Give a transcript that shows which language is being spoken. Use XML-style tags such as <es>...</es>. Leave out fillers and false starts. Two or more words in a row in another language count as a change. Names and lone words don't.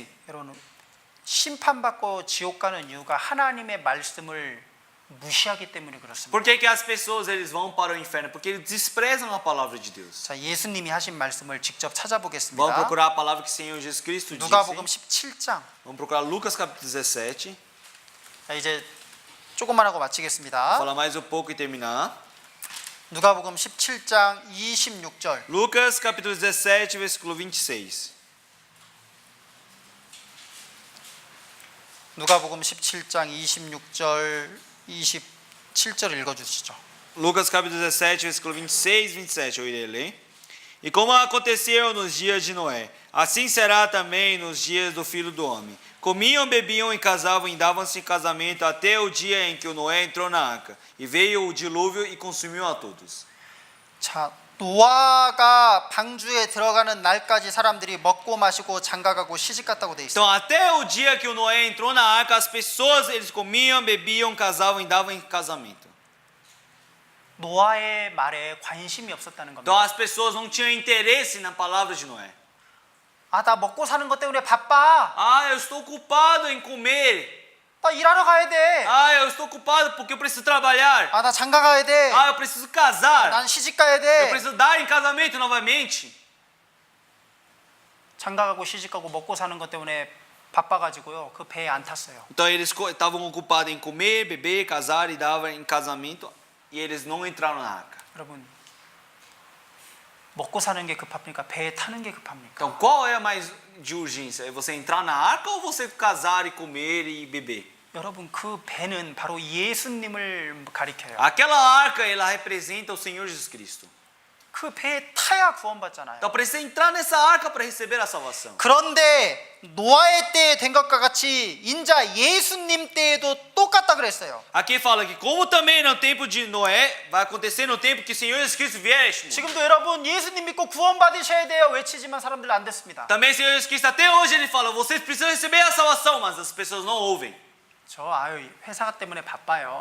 <ko>여러분 심판받고 지옥 가는 이유가 하나님의 말씀을 무시하기 때문에 그렇습니다.</ko> <pt>Por que as pessoas eles vão para o inferno? Porque eles desprezam a palavra de Deus.</pt> <ko>자, 예수님이 하신 말씀을 직접</ko> <pt>Vamos</pt> <ko>찾아보겠습니다.</ko> <pt>procurar a palavra que o Senhor Jesus Cristo disse.</pt> <ko>누가복음 17장.</ko> <pt>Vamos procurar Lucas capítulo 17.</pt> <ko>자, 이제 조금만 하고 마치겠습니다.</ko> <pt>Falar mais um pouco e terminar.</pt> <ko>누가복음 17장 26절.</ko> <pt>Lucas capítulo 17, versículo 26.</pt> <ko>누가복음 17장 26절 27절 읽어 주시죠.</ko> <pt>Lucas capítulo 17, versículo 26 e 27, eu irei ler. E como aconteceu nos dias de Noé, assim será também nos dias do Filho do Homem. Comiam, bebiam e casavam e davam-se em casamento até o dia em que o Noé entrou na arca. E veio o dilúvio e consumiu a todos.</pt> <ko>자, 노아가 방주에 들어가는 날까지 사람들이 먹고 마시고 장가가고 시집갔다고 돼 있어요.</ko> <pt>Então até o dia que o Noé entrou na arca, as pessoas eles comiam, bebiam, casavam e davam em casamento.</pt> <ko>노아의 말에 관심이 없었다는 겁니다.</ko> <pt>Então as pessoas não tinham interesse na palavra de Noé.</pt> <ko>아, 나 먹고 사는 것 때문에 바빠.</ko> <pt>Ah, eu estou ocupado em comer.</pt> <ko>나 일하러 가야 돼.</ko> <pt>Ah, eu estou ocupado porque eu preciso trabalhar.</pt> <ko>아, 나 장가 가야 돼.</ko> <pt>Ah, eu preciso casar.</pt> <ko>난 시집 가야</ko> <pt>Eu</pt> <ko>돼.</ko> <pt>preciso dar em casamento novamente.</pt> <ko>장가 가고 시집 가고 먹고 사는 것 때문에 바빠가지고요. 그 배에 안 탔어요.</ko> <pt>Então eles estavam ocupados em comer, beber, casar e dar em casamento. E eles não entraram na arca.</pt> <ko>여러분, 먹고 사는 게 급합니까? 배에 타는 게 급합니까?</ko> <pt>Então qual é a mais de urgência? É você entrar na arca ou você casar e comer e beber?</pt> <ko>여러분, 그 배는 바로 예수님을 가리켜요.</ko> <pt>Aquela arca, ela representa o Senhor Jesus Cristo.</pt> <ko>그 배에 타야 구원받잖아요.</ko> <pt>Então precisa entrar nessa arca para receber a salvação.</pt> <ko>그런데 노아의 때에 된 것과 같이 인자 예수님 때에도 똑같다 그랬어요.</ko> <pt>Aqui fala que como também no tempo de Noé, vai acontecer no tempo que o Senhor Jesus Cristo vier a este mundo.</pt> <ko>지금도 여러분 예수님 믿고 구원받으셔야 돼요. 외치지만 사람들 안 듣습니다.</ko> <pt>Também o Senhor Jesus Cristo até hoje ele fala, vocês precisam receber a salvação, mas as pessoas não ouvem.</pt> <ko>저 회사 때문에 바빠요.</ko>